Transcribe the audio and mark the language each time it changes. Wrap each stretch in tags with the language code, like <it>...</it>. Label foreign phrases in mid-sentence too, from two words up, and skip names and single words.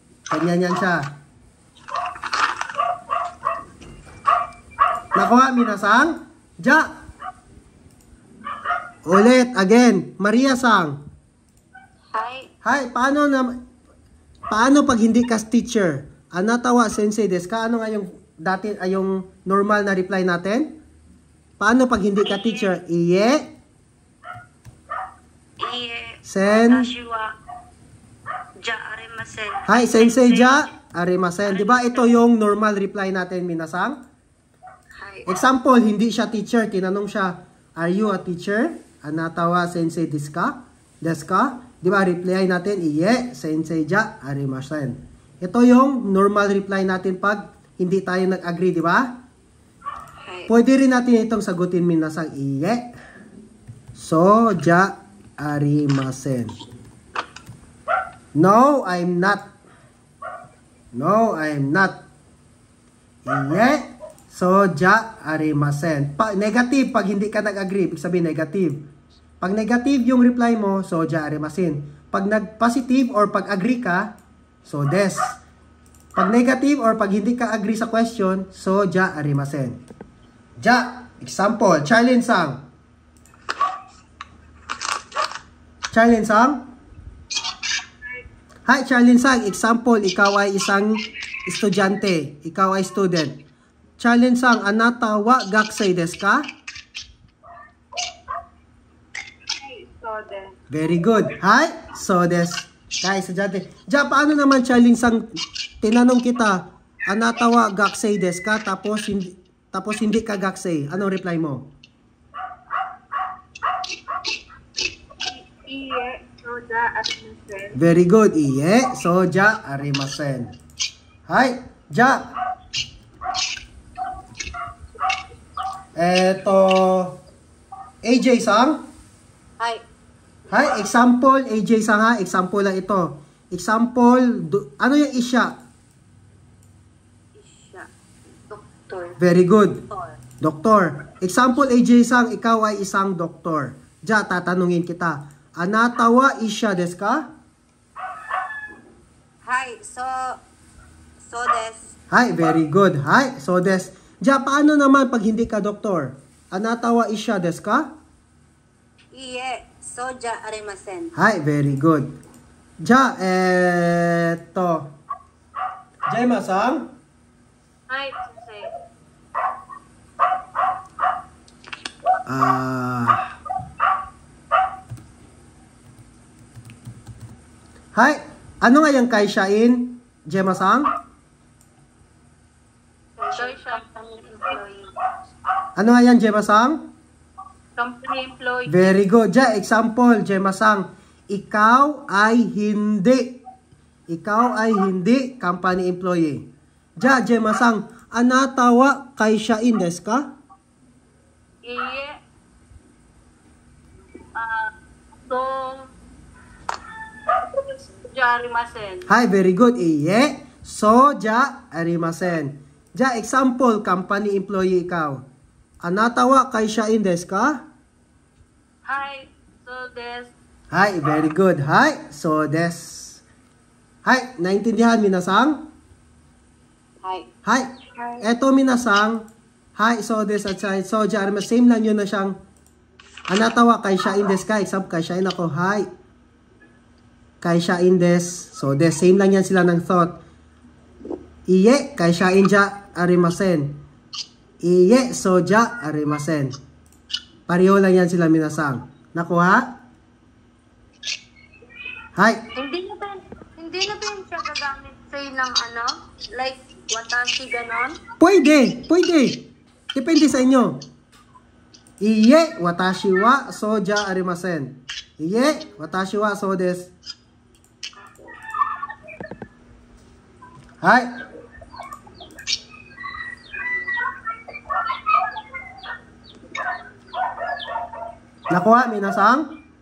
<tl>Ganyan yan siya. Nakuha, minasang? Ja. Ulit, again. Maria-sang. Hi. Hi, paano pag hindi ka teacher?</tl> <ja>Anatawa sensei desu ka?</ja> <tl>Ano nga yung yung normal na reply natin? Paano pag hindi ka teacher? Iye. Sen.</tl> <ja>Watashi wa ja arimasen. Hi, sensei ja arimasen.</ja> <tl>Di ba ito yung</tl> <en>normal reply</en> <tl>natin, minasang? Hi. Example, hindi siya teacher. Tinanong siya,</tl> <en>are you a teacher?</en> <ja>Anatawa sensei desu ka? Desu ka?</ja> <tl>Di ba, reply natin,</tl> <ja>iye, sensei ja arimasen.</ja> <tl>Ito yung</tl> <en>normal reply</en> <tl>natin pag hindi tayo nag-agree, di ba? Hi. Pwede rin natin itong sagutin, minasang, iye. So,</tl> <ja>ja arimasen.</ja> <en>No, I'm not. No, I'm not.</en> <tl>Iye. So,</tl> <ja>ja arimasen.</ja> <tl>Negative, pag hindi ka nag-agree, ibig sabihin negative. Pag negative yung reply mo, so</tl> <ja>ja arimasen.</ja> <tl>Pag nag-positive or pag agree ka,</tl> <ja>so des.</ja> <tl>Pag negative or pag hindi ka agree sa question, so</tl> <ja>ja arimasen.</ja> <tl>Ja, example, Charlene sang. Charlene sang? Hi, Charlene sang. Example, ikaw ay isang estudyante. Ikaw ay student. Charlene sang,</tl> <ja>anata wa gakusei desu ka?</ja> <en>Very good.</en> <ja>Hi, so des. Hi,</ja> <tl>estudyante. Ja, paano naman, Charlene sang, tinanong kita,</tl> <ja>anata wa gakusei desu ka?</ja> <tl>Tapos hindi ka gakusei. Anong reply mo?</tl> <ja>Iye, soja, arimasen.</ja> <en>Very good.</en> <ja>Iye, soja, arimasen. Hi, ja.</ja> <tl>Eto, AJ sang. Hi. Hi, example, AJ sang ha. Example lang ito. Example, ano yung isya? Isya. Doktor.</tl> <en>Very good.</en> <tl>Doktor. Doktor. Example, AJ sang, ikaw ay isang doktor. Ja, tatanungin kita.</tl> <ja>Anata wa isya desu ka? Hi. So des. Hi,</ja> <en>very good.</en> <ja>Hi, so des.</ja> <tl>Ja, paano naman pag hindi ka doktor?</tl> <ja>Anata wa isya desu ka? Iye, soja arimasen. Hi,</ja> <en>very good.</en> <tl>Ja, eto. Jaima-sang? Hi, sensei. Hi, ano nga yung kaisyain? Jaima-sang?</tl> <en>Company employee.</en> <tl>Ano nga yan, Jaima-sang?</tl> <en>Company employee. Very good. Ja, example,</en> <tl>Jaima-sang. Ikaw ay hindi. Ikaw ay hindi</tl> <en>company employee.</en> <tl>Ja, Jaima-sang.</tl> <ja>Anata wa kaisyain desu ka? Iye. So, soja, arimasen. Hi,</ja> <en>very good.</en> <ja>Iye. Soja arimasen. Ja,</ja> <en>example, company employee ikaw.</en> <ja>Anata wa kaisyain desu ka? Hi, so des. Hi,</ja> <en>very good.</en> <ja>Hi, so des.</ja> <tl>Hi, naintindihan, minasang? Hi. Hi. Eto, minasang. Hi,</tl> <ja>so des at soja arimasen.</ja> <tl>Same lang yun na siyang</tl> <ja>anata wa kaisyain desu ka?</ja> <tl>Example, kaisyain ako. Hi.</tl> <ja>Kaisyain desu. So des,</ja> <tl>same lang yan sila ng thought.</tl> <ja>Iye, kaisyain ja arimasen. Iye, soja arimasen.</ja> <tl>Pareho lang yan sila, minasang. Nakuha? Hi. Hindi na ba yun siya gagamit say ng ano? Like, watashi ganon? Pwede. Depende sa inyo.</tl> <ja>Iye, watashi wa soja arimasen. Iye, watashi wa so desu. Hi.</ja> <tl>Nakuha, minasang?</tl>